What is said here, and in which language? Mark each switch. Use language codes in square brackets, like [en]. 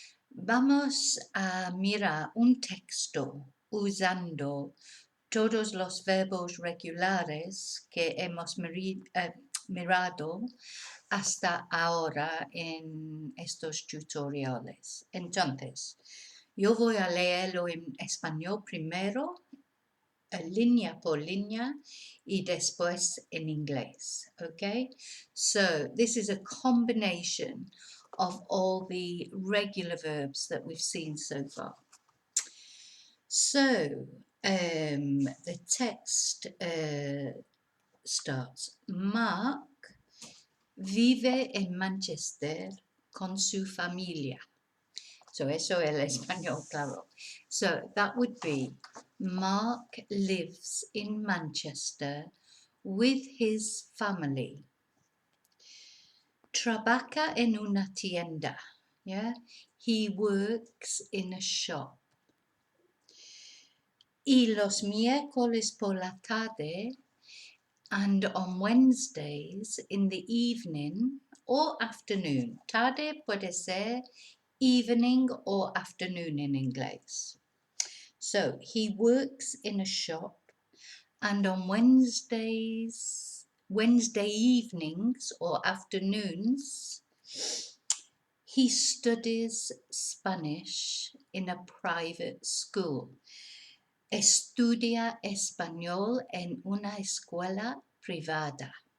[es] Vamos a mirar un texto usando todos los verbos regulares que hemos mirado hasta ahora en estos tutoriales. Entonces, yo voy a leerlo en español primero, línea por línea, y después en inglés, okay? [en] So this is a combination of all the regular verbs that we've seen so far. So the text starts. [es] Mark vive en Manchester con su familia. So eso el español, claro. [en] So that would be, Mark lives in Manchester with his family. [es] Trabaja en una tienda. [en] Yeah, he works in a shop. [es] Y los miércoles por la tarde [en] and on Wednesdays in the evening or afternoon. [es] Tarde puede ser [en] evening or afternoon in [es] inglés. [en] So he works in a shop, and on Wednesday evenings or afternoons, he studies Spanish in a private school. [es] Estudia español en una escuela privada.